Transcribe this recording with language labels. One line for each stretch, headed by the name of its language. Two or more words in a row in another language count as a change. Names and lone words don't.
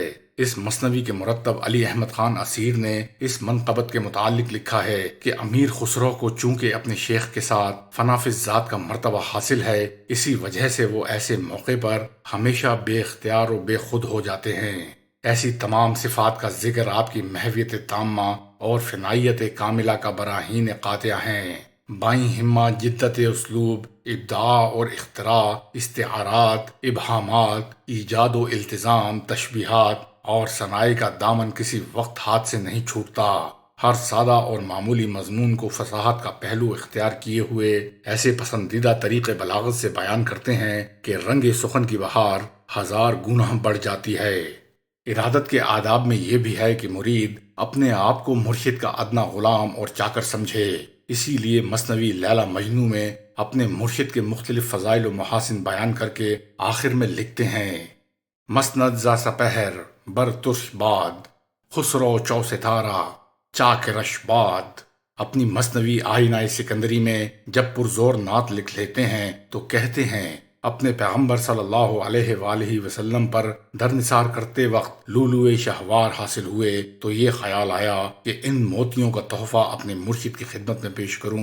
Urdu: اس مثنوی کے مرتب علی احمد خان اسیر نے اس منقبت کے متعلق لکھا ہے کہ امیر خسرو کو چونکہ اپنے شیخ کے ساتھ فنا فی الذات کا مرتبہ حاصل ہے، اسی وجہ سے وہ ایسے موقع پر ہمیشہ بے اختیار و بے خود ہو جاتے ہیں۔ ایسی تمام صفات کا ذکر آپ کی محویت تامہ اور فنائیت کاملہ کا براہین قاطع ہیں۔
Persian: بائیں ہمہ،
Urdu: جدت اسلوب، ابداع اور اختراع، استعارات، ابہامات، ایجاد و التزام، تشبیہات اور صناعی کا دامن کسی وقت ہاتھ سے نہیں چھوٹتا۔ ہر سادہ اور معمولی مضمون کو فصاحت کا پہلو اختیار کیے ہوئے ایسے پسندیدہ طریقے بلاغت سے بیان کرتے ہیں کہ رنگ سخن کی بہار ہزار گنا بڑھ جاتی ہے۔ ارادت کے آداب میں یہ بھی ہے کہ مرید اپنے آپ کو مرشد کا ادنا غلام اور چاکر سمجھے۔ اسی لیے مثنوی لیلا مجنو میں اپنے مرشد کے مختلف فضائل و محاسن بیان کر کے آخر میں لکھتے ہیں:
Persian: مسند ز سپہر بر ترش باد، خسرو چو ستارہ چاکرش باد۔
Urdu: اپنی مثنوی آئینہ سکندری میں جب پرزور نعت لکھ لیتے ہیں تو کہتے ہیں: اپنے پیغمبر صلی اللہ علیہ وآلہ وسلم پر در نثار کرتے وقت لؤلؤ شہوار حاصل ہوئے تو یہ خیال آیا کہ ان موتیوں کا تحفہ اپنے مرشد کی خدمت میں پیش کروں۔